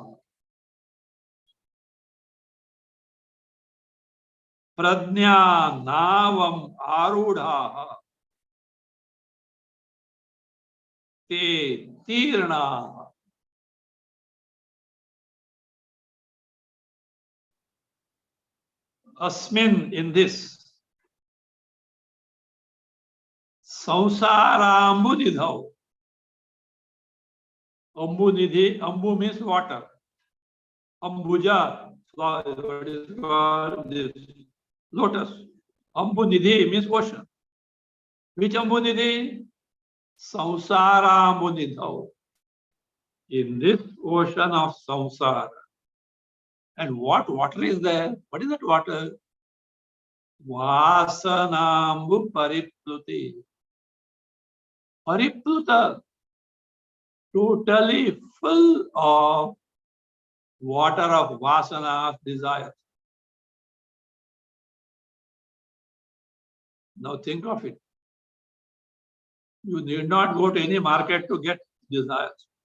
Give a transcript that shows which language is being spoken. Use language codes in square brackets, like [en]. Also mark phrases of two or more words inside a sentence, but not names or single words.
[sa] Prajna navam arudha te tirna. Asmin, [en] in this [sa] samsarambu nidhau. Ambu nidhi, [en] ambu means water. Ambuja, what is called this lotus. [sa] Ambu nidhi [en] means ocean. Which [sa] ambu nidhi? Samsarambu nidhau. [en] In this ocean of samsara. And what water is there? What is that water? [sa] Vasanambu paripluti. Paripluta. [en] Totally full of water of vasana, desire. Now think of it. You need not go to any market to get desires.